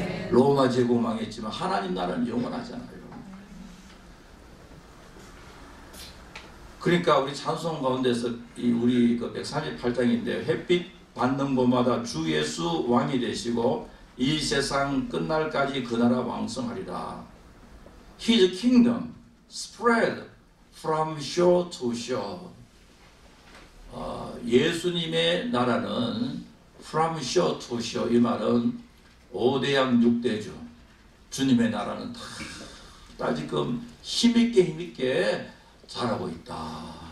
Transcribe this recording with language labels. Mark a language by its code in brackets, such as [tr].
[ko] 로마 제국 망했지만 하나님 나라는 영원하잖아요. 그러니까 우리 찬송 가운데서 우리 그 138장인데, 햇빛 받는 곳마다 주 예수 왕이 되시고 이 세상 끝날까지 그 나라 왕성하리라. [en] His kingdom spread from shore to shore. [ko] 예수님의 나라는 [en] from shore to shore, [ko] 이 말은 5대양 6대주, 주님의 나라는 다 지금 힘있게 자라고 있다.